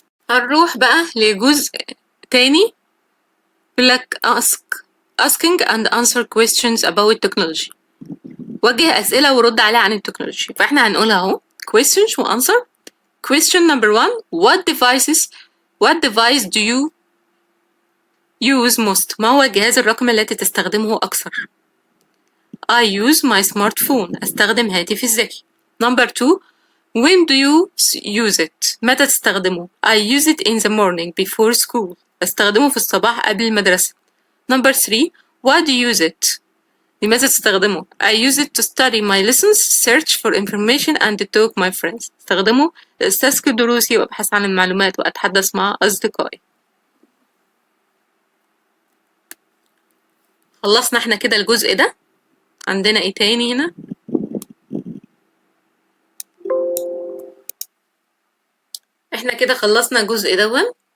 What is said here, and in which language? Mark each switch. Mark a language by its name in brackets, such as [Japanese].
[Arabic] هنروح بقى لجزء تاني لك [English] asking and answer questions about technology. [Arabic] وجه أسئلة ورد عليها عن التكنولوجيا. فإحنا هنقولها أهو questions و answer. [English] question number 1 what device do you use most. [Arabic] ما هو الجهاز الرقمي التي تستخدمه أكثر؟ [English] I use my smartphone. [Arabic] أستخدم هاتفي الذكي. [English] Number 2. When do you use it? [Arabic] متى تستخدمه؟ [English] I use it in the morning before school. [Arabic] أستخدمه في الصباح قبل المدرسة. [English] Number 3. Why do you use it? [Arabic] لماذا تستخدمه؟ [English] I use it to study my lessons, search for information and talk my friends. [Arabic] أستخدمه لأستذكر دروسي وأبحث عن المعلومات وأتحدث مع أصدقائي. خلصنا احنا كده الجزء ده. عندنا ايه تاني هنا؟ احنا كده خلصنا الجزء دون.